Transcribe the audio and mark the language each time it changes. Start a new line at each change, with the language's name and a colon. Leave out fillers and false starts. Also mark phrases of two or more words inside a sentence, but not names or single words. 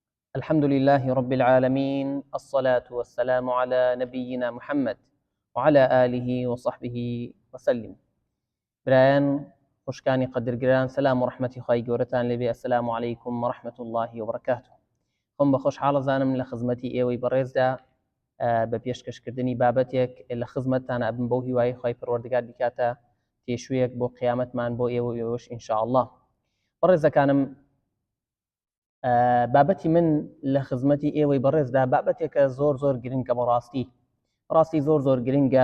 Arabic: الحمد لله رب العالمين، الصلاة والسلام على نبينا محمد وعلى آله وصحبه وسلم.
Central Kurdish: برایان خوشکانی قدرگران، سلام و رحمتی خی گەورەتان لێبێ.
Arabic: السلام عليكم ورحمة الله وبركاته.
Central Kurdish: خۆم بە خۆشحاڵەزانم لە خزمەتی ئێوەی بەڕێزدا بە پێشکەشکردنی بابەتێک لە خزمەتتان ئەبم بەو هیوای خی پەروەردگار بکاتە تێشوویەک بۆ قیامەتمان بۆ ئێوە ئێوەش ئینشاءالله. بەڕێزەکانم، بابەتی من لە خزمەتی ئێوەی بەڕێزدا بابەتێکە زۆر گرنگە، بەڕاستی زۆر گرنگە.